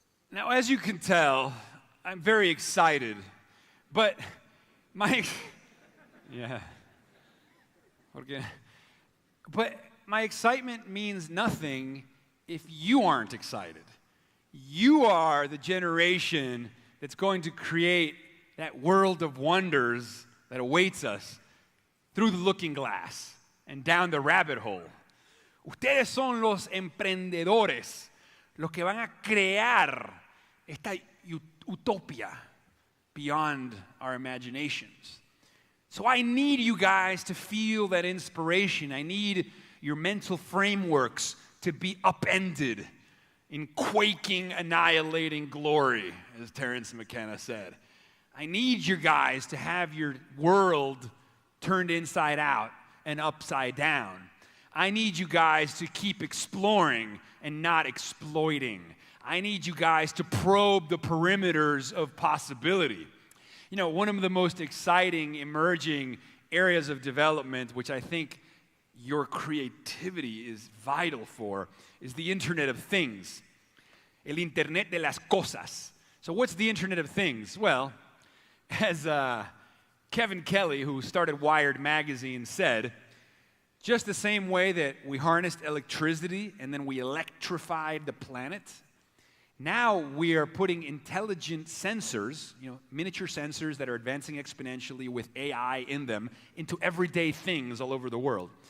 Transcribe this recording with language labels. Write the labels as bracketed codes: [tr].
[en] Now, as you can tell, I'm very excited, but my excitement means nothing if you aren't excited. You are the generation that's going to create that world of wonders that awaits us through the looking glass and down the rabbit hole. [es] Ustedes son los emprendedores, los que van a crear esta utopia [en] beyond our imaginations. So I need you guys to feel that inspiration. I need your mental frameworks to be upended in quaking, annihilating glory, as Terence McKenna said. I need you guys to have your world turned inside out and upside down. I need you guys to keep exploring and not exploiting. I need you guys to probe the perimeters of possibility. You know, one of the most exciting emerging areas of development, which I think your creativity is vital for, is the Internet of Things. [es] El Internet de las Cosas. [en] So what's the Internet of Things? Well, as Kevin Kelly, who started Wired magazine, said, just the same way that we harnessed electricity and then we electrified the planet, now we are putting intelligent sensors, miniature sensors that are advancing exponentially with AI in them, into everyday things all over the world.